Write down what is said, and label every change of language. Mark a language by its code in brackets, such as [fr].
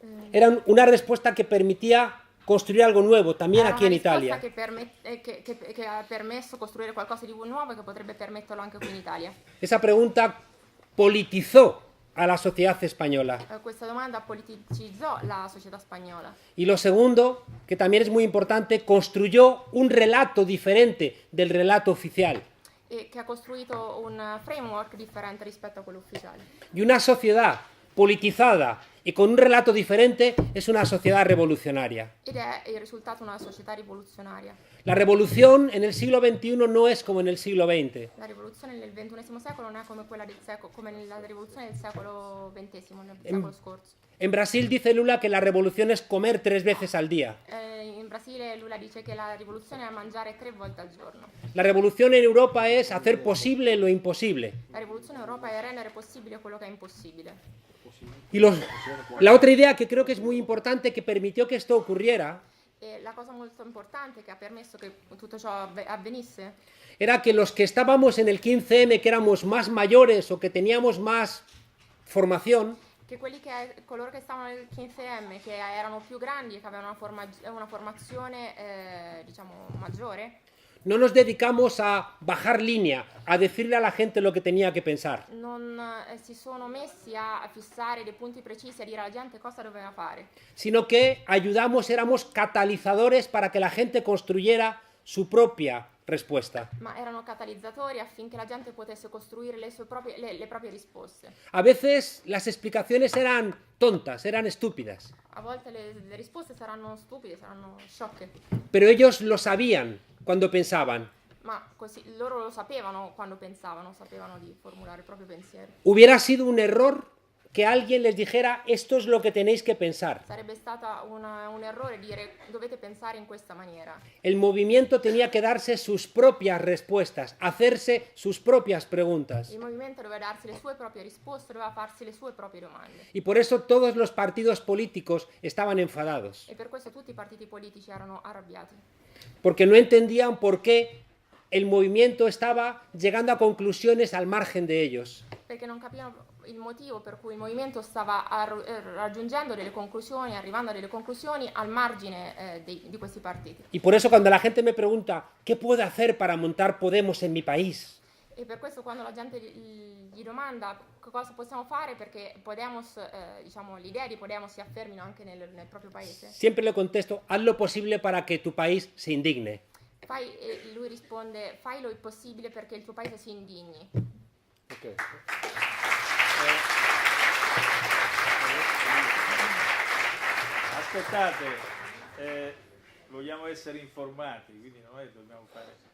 [es] Era una respuesta que permitía construir algo nuevo, también Era aquí en [it] una risposta [es] Italia. [it] che ha permesso costruire qualcosa di nuovo e che potrebbe permetterlo anche qui in Italia. [es] Esa pregunta politizó a la sociedad española. [it] Questa domanda politicizzò la società spagnola. [es] Y lo segundo, que también es muy importante, construyó un relato diferente del relato oficial. [it] E che ha costruito un framework differente rispetto a quello ufficiale. [es] Y una sociedad politizada y con un relato diferente es una sociedad revolucionaria. [it] Ed è il risultato di una società rivoluzionaria. [es] La revolución en el siglo XXI no es como en el siglo XX. [it] La rivoluzione nel XXI secolo non è come quella come nella rivoluzione del secolo XX, nel secolo scorso. [es] En Brasil dice Lula que la revolución es comer 3 veces al día. [it] In Brasile Lula dice che la rivoluzione è mangiare 3 volte al giorno. [es] La revolución en Europa es hacer posible lo imposible. [it] La rivoluzione in Europa è rendere possibile quello che è impossibile. [es] Y la otra idea que creo que es muy importante que permitió que esto ocurriera [it] E la cosa molto importante che ha permesso che tutto ciò avvenisse [es] era que los que estábamos en el 15M, que éramos más mayores o que teníamos más formación, [it] che coloro che stavano nel 15M, che erano più grandi e che avevano una formazione diciamo maggiore, [es] no nos dedicamos a bajar línea, a decirle a la gente lo que tenía que pensar, [it] non si sono messi a fissare dei punti precisi, a dire alla gente cosa doveva fare, [es] sino que ayudamos, éramos catalizadores para que la gente construyera su propia respuesta. [it] ma erano catalizzatori affinché la gente potesse costruire le proprie risposte. [es] A veces las explicaciones eran tontas, eran estúpidas, [it] A volte le risposte saranno stupide, saranno sciocche, [es] pero ellos lo sabían cuando pensaban. [it] ma così loro lo sapevano quando pensavano, sapevano di formulare il proprio pensiero. [es] Hubiera sido un error que alguien les dijera esto es lo que tenéis que pensar. [it] Sarebbe stata un errore dire dovete pensare in questa maniera. [es] El movimiento tenía que darse sus propias respuestas, hacerse sus propias preguntas. [it] Il movimento doveva darsi le sue proprie risposte, doveva farsi le sue proprie domande. [es] Y por eso todos los partidos políticos estaban enfadados, [it] E per questo tutti i partiti politici erano arrabbiati, [es] porque no entendían por qué el movimiento estaba llegando a conclusiones al margen de ellos. [it] perché non capivano il motivo per cui il movimento stava raggiungendo delle conclusioni, arrivando a delle conclusioni al margine di questi partiti. [es] Y por eso cuando la gente me pregunta ¿qué puedo hacer para montar Podemos en mi país? [it] E per questo quando la gente gli domanda cosa possiamo fare perché Podemos, diciamo, l'idea di Podemos si affermino anche nel proprio paese, [es] Siempre le contesto, haz lo posible para que tu país se indigne. [it] lui risponde fai lo possibile perché il tuo paese si indigni. Ok. Aspettate, vogliamo essere informati, quindi noi dobbiamo fare...